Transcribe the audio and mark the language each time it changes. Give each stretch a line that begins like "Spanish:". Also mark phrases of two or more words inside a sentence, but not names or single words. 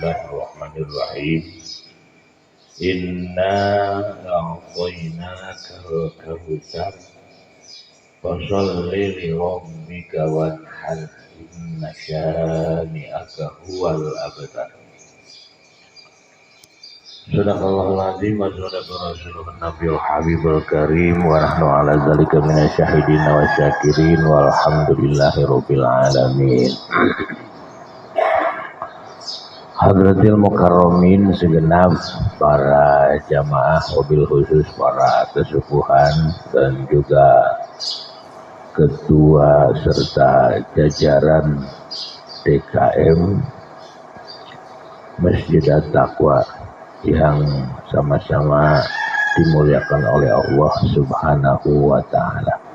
Arabic: بسم الله الرحمن الرحيم. إنا أعطيناك الكوثر فصل لربك وانحر إن شانئك هو الأبتر. صدق الله العظيم وصدق رسوله النبي الحبيب الكريم ونحن على ذلك من الشاهدين والشاكرين والحمد لله رب العالمين. حضرات المكرمين
Indonesian: segenap para jamaah, wabil khusus para kesepuhan dan juga ketua serta jajaran DKM Masjid At-Taqwa yang sama-sama dimuliakan oleh Allah
Arabic: سبحانه وتعالى.